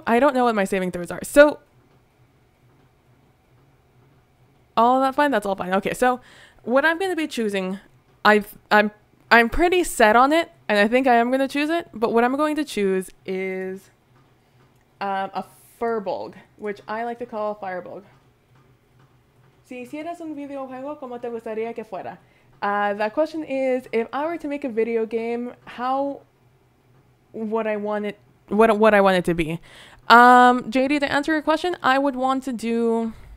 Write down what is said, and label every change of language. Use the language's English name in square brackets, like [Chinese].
[English] I don't know what my saving throws are. So all that fine. That's all fine. Okay, so what I'm going to be choosing, I'm pretty set on it, and I think I am going to choose it. But what I'm going to choose is a Furbulg, which I like to call Firebulg. [Spanish] Si hicieras un videojuego, ¿cómo te gustaría que fuera? [English] The question is, if I were to make a video game, how would I want it? What I want it to be? JD, to answer your question, I would want to do.